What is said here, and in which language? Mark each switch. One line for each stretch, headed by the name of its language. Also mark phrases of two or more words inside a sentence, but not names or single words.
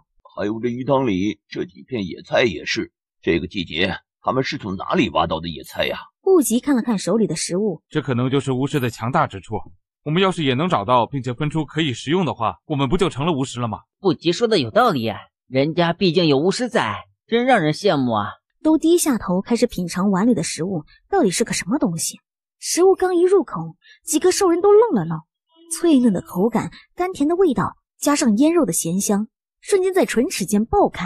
Chinese: 還有這魚塘裡這幾片野菜也是，這個季節他們是從哪裡挖到的野菜呀？顧及看了看手裡的食物，這可能就是巫師的強大之處。我們要是也能找到並且分出可以食用的話，我們不就成了巫師了嗎？不及說的有道理，人家畢竟有巫師在，真讓人羨慕啊。都低下頭開始品嘗碗裡的食物，到底是個什麼東西？食物剛一入口，幾個獸人都愣了愣，脆嫩的口感，甘甜的味道，加上醃肉的鹹香，瞬間在唇齒間爆開。